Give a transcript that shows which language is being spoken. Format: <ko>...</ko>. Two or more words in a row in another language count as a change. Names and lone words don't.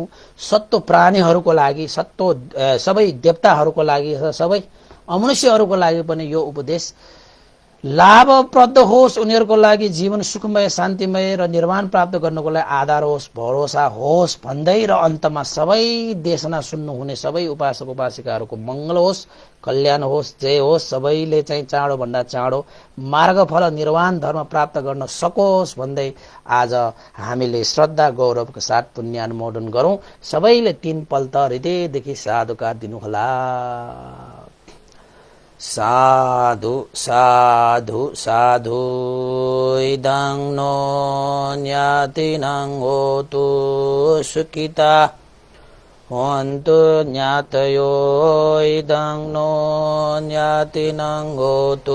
<ne>सत्तो प्राणीहरूको लागि, सबै देवताहरूको लागि, सबै अमनुष्यहरूको लागि पनि यो उपदेश लाभप्रद होस्, उनीहरूको लागि जीवन सुखमय, शान्तिमय र निर्वाण प्राप्त गर्नको लागि आधार होस्, भरोसा होस् भन्दै र अन्तमा सबै देशना सुन्नुहुने सबै उपासक उपासिकाहरूको मङ्गल होस्, कल्याण होस्, जय होस्। सबैले चाहिँ चाँडोभन्दा चाँडो मार्गफल निर्वाण धर्म प्राप्त गर्न सकोस् भन्दै आज हामीले श्रद्धा गौरवका साथ पुण्य अनुमोदन गरौँ। सबैले 3 पल्ट हृदयदेखि साधुकार दिनुहोला।</ne> <pi>साधु साधु साधु इदं नो ज्ञातिनं होतु सुखिता होन्तु ज्ञातयो इदं नो ज्ञातिनं होतु</pi>